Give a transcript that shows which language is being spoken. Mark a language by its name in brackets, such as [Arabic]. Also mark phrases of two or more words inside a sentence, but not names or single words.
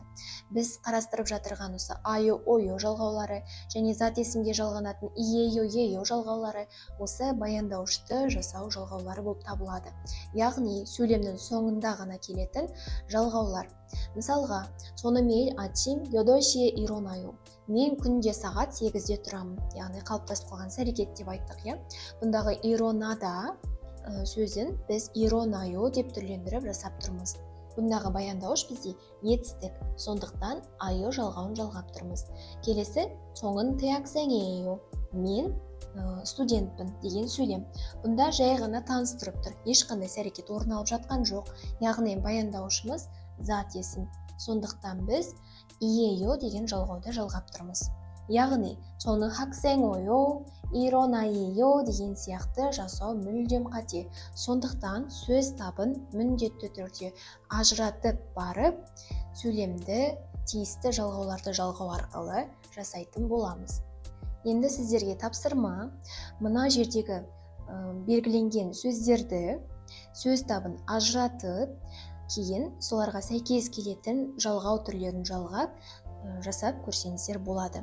[Kazakh] Біз қарастырып жатырған осы айо, ойо жалғаулары және зат есімге жалғанатын иео, ео жалғаулары осы баяндауышты жасау жалғаулары болып табылады. Яғни сөйлемнің соңында ғана келетін жалғаулар. Мысалға, сонымен [Korean] 아침 8시에 일어나요. [Kazakh] Мен күнде сағат 8-де тұрамын. Яғни қалыптасып қалған іс-әрекет деп айттық, иә? Бұндағы иронада сөзін біз иронаю деп түрлендіріп жасап тұрмыз. Бұндағы баяндауыш бізде етістік, сондықтан айо жалғауын жалғап тұрмыз. Келесі, соңын 대학생이에요. Мен студентпін деген сөйлем. Бұнда жай ғана таныстырып тұр. Ешқандай іс-әрекет орын алып жатқан жоқ. Яғни баяндаушымыз зат есім. Сондықтан біз ие요 деген жалғауды жалғап тұрмыз. Яғни, соны [Korean] 학생어요, 일어나요 [Kazakh] деген сияқты жасау мүлдем қате. Сондықтан сөз табын міндетті түрде ажыратып барып, сөйлемді тиісті жалғауларды жалғау арқылы жасайтын боламыз. Енді сіздерге тапсырма, мына жердегі белгіленген сөздерді сөз табын ажыратып, кейін соларға сәйкес келетін жалғау түрлерін жалғап жасап көрсеңіздер болады.